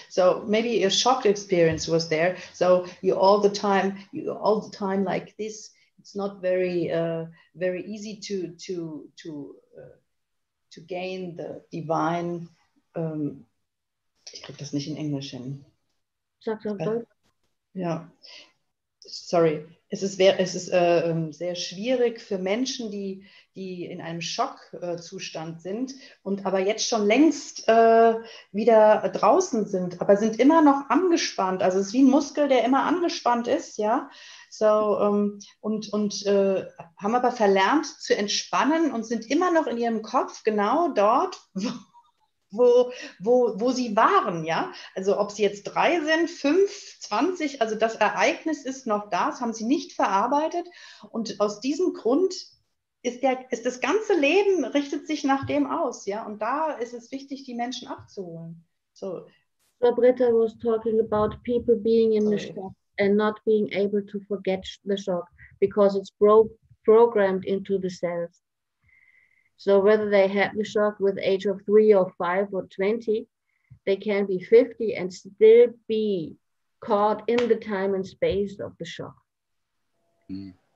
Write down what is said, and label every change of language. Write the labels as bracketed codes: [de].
[en] So maybe a shock experience was there. So you all the time like this. it's not very very easy to gain the divine. [de] Ich krieg das nicht in Englisch hin. Ja, sorry. Es ist sehr schwierig für Menschen, die in einem Schockzustand sind und aber jetzt schon längst wieder draußen sind, aber sind immer noch angespannt. Also es ist wie ein Muskel, der immer angespannt ist, ja. So, und haben aber verlernt zu entspannen und sind immer noch in ihrem Kopf genau dort, wo sie waren, ja. Also ob sie jetzt 3 sind, 5, 20, also das Ereignis ist noch da, das haben sie nicht verarbeitet. Und aus diesem Grund ist das ganze Leben richtet sich nach dem aus, ja. Und da ist es wichtig, die Menschen abzuholen. So [en] Britta was talking about people being in the shock and not being able to forget the shock because it's programmed into the cells. So whether they had the shock with age of 3 or 5 or 20, they can be 50 and still be caught in the time and space of the shock. Mm.